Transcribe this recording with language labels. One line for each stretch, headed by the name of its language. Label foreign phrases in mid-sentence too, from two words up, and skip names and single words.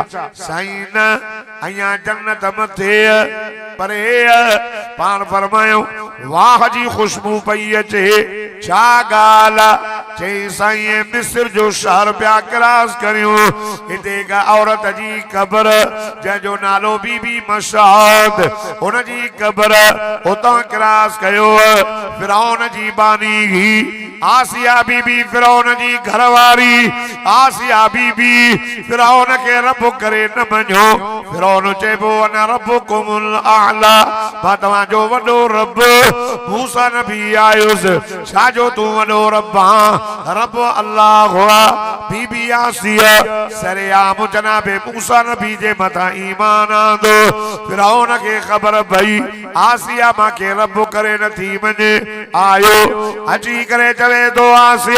Sindhi: साईं न अयां जन्नत मथे परे पान फरमायो वाह जी खुशबू पई अचे छा ॻाल्हि चई साईं मिस्र जो शहर पिया क्रॉस करियो हिते का औरत जी क़बर जंहिंजो नालो बीबी मशाद हुन जी क़बर उतां क्रॉस कयो फिरौन जी बानी ही आसिया बीबी फिरौन जी घरवारी आसिया बीबी फिरौन के रब करे न मञो फिरौन चइबो
Arabic: أنا ربكم الأعلى
Sindhi: मां तव्हांजो वॾो रब मूसा नबी आयुसि छाजो तूं वॾो रब आहीं रब अल्लाह हुआ बीबी आसिया सरेआम जनाबे मूसा नबी जे मथां ईमान आंदो फिरौन खे ख़बर पई आसिया मांखे रब करे नथी मञे आयो अची करे चवे तो आसिया